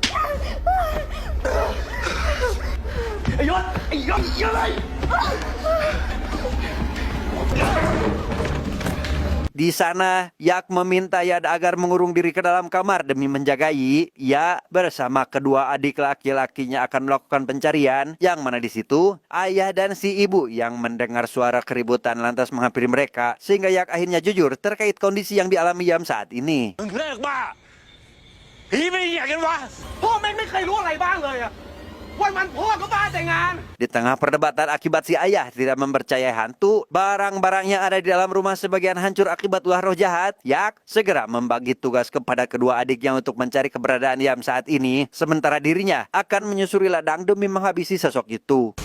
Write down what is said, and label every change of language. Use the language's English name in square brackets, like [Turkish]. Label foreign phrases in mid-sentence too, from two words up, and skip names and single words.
[Indonesian] Di sana, Yak meminta Yad agar mengurung diri ke dalam kamar demi menjaga Yi. Ia bersama kedua adik laki-lakinya akan melakukan pencarian, yang mana di situ ayah dan si ibu yang mendengar suara keributan lantas menghampiri mereka, sehingga Yak akhirnya jujur terkait kondisi yang dialami Yam saat ini. [Thai] มึงเลิกบ้าผีไม่อยากกันวะพ่อแม่งไม่เคยรู้อะไรบ้างเลยอะวันพ่อก็บ้าแต่งาน [Indonesian] Di tengah perdebatan akibat si ayah tidak mempercayai hantu, barang-barang yang ada di dalam rumah sebagian hancur akibat ulah roh jahat, Yak segera membagi tugas kepada kedua adiknya untuk mencari keberadaan Yam saat ini, sementara dirinya akan menyusuri ladang demi menghabisi sosok itu.